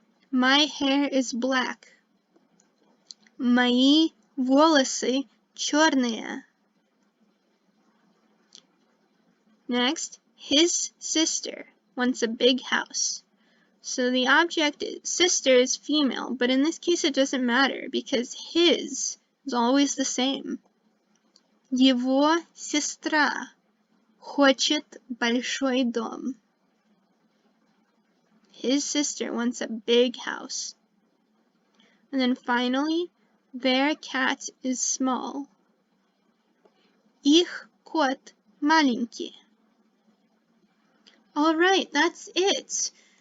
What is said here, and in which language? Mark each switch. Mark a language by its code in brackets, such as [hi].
[en] My hair is black. [ru] Мои волосы черные. [en] Next, his sister wants a big house. So the object sister is female, but in this case it doesn't matter because his is always the same. [ru] Его сестра хочет большой дом. [en] His sister wants a big house. And then finally, their cat is small. [ru] Их кот маленький. [en] All right, that's it.